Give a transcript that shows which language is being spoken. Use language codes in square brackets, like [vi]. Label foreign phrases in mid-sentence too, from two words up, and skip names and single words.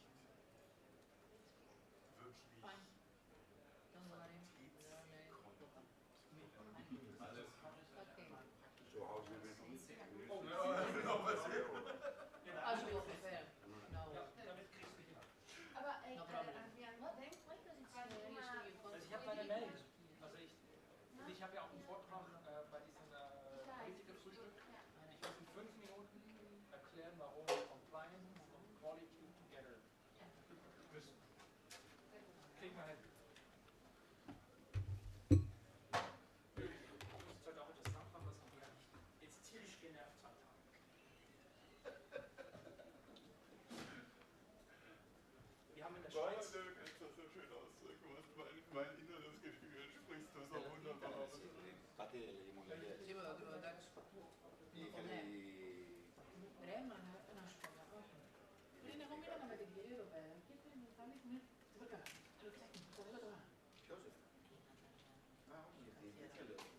[en] Fine. Don't worry. Okay. So how do we do it? As you prefer. No. Aber No problem. Adrian, why does it say you [de] Also ich habe meine Mail. Also ich habe ja auch einen Vortrag bei diesem Politikerfrühstück. Ich muss in 5 Minuten erklären, warum Compliance und [en] Quality together [de] müssen. Kriegen wir hin. Ich muss heute auch etwas nachfragen, was mich jetzt tierisch genervt hat. Wir haben in der Schweiz... Du kannst das so schön ausdrücken, was mein inneres Gefühl sprichst du so wunderbar aus. [el] Τίποτα, εντάξει. Ρε, μα να σου πω κακό. Πριν εγώ μίλαγα με την κυρία εδώ πέρα και θα λέει ναι, τίποτα καλά. Λέω κοιτάξτε, το λέω τώρα. Ποιος είναι? Α, όχι, γιατί λέω.